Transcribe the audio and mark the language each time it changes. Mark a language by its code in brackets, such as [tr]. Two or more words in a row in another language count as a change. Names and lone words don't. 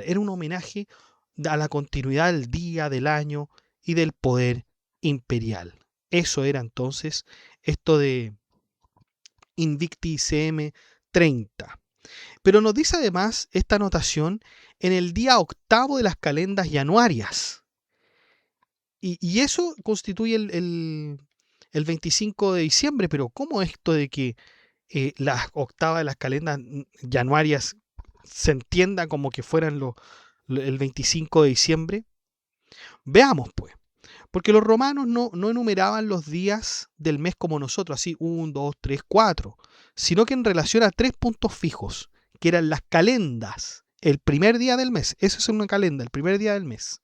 [es] Era un homenaje a la continuidad del día, del año y del poder imperial. Eso era entonces esto de Invicti CM 30. Pero nos dice además esta anotación en el día octavo de las calendas januarias. Y eso constituye el 25 de diciembre, pero ¿cómo esto de que las octavas de las calendas januarias se entienda como que fueran el 25 de diciembre? Veamos pues, porque los romanos no enumeraban los días del mes como nosotros, así 1, 2, 3, 4, sino que en relación a 3 puntos fijos, que eran las calendas, el primer día del mes, eso es una calenda, el primer día del mes.